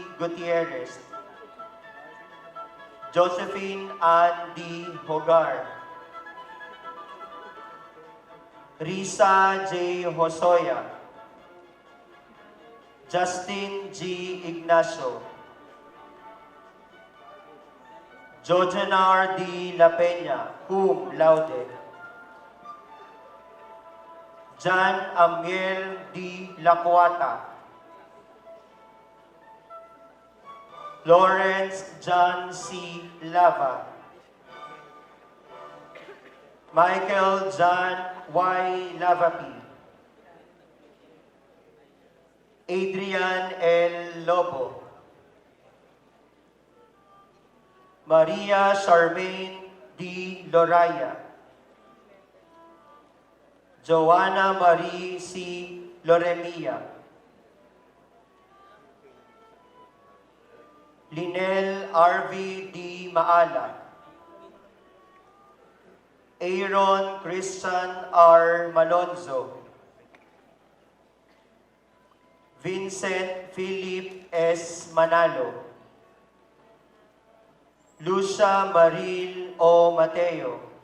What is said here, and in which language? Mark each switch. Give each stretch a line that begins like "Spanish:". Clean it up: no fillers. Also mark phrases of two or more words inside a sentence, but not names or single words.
English: Gutierrez. Josephine Ann D. Hogar. Risa J. Hosoya. Justin G. Ignacio. Jojenar D. La Peña,
Latin: cum laude.
English: John Amiel D. Lacuata. Lawrence John C. Lava. Michael John Y. Lavapi. Adrian L. Lobo. Maria Charmaine D. Loraya. Joanna Marie C. Loremia. Linel R.V. D. Maala. Aaron Christian R. Malonzo. Vincent Philip S. Manalo. Lucia Maril O. Mateo.